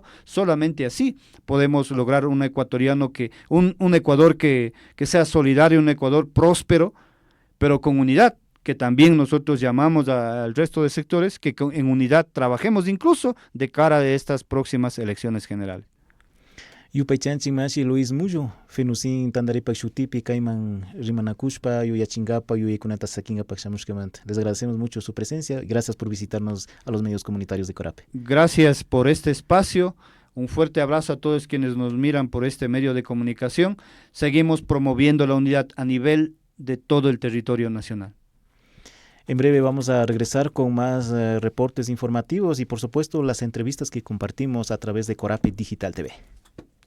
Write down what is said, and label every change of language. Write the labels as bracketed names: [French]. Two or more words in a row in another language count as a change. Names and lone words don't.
[Spanish] Solamente así podemos lograr un ecuatoriano un Ecuador que sea solidario, un Ecuador próspero, pero con unidad, que también nosotros llamamos al resto de sectores, que en unidad trabajemos incluso de cara a estas próximas elecciones generales. [Quechua] Yupaychanchik mashi Luis Mullo, FENOCIN Tandaripak Shutipi, Kaiman Rimanakushpa, Yuyachingapa, Yuyakunata Sakingapak Shamushkamanta. [Spanish] Les agradecemos mucho su presencia y gracias por visitarnos a los medios comunitarios de Corape. Gracias por este espacio. Un fuerte abrazo a todos quienes nos miran por este medio de comunicación. Seguimos promoviendo la unidad a nivel de todo el territorio nacional. En breve vamos a regresar con más reportes informativos y por supuesto las entrevistas que compartimos a través de Corape Digital TV.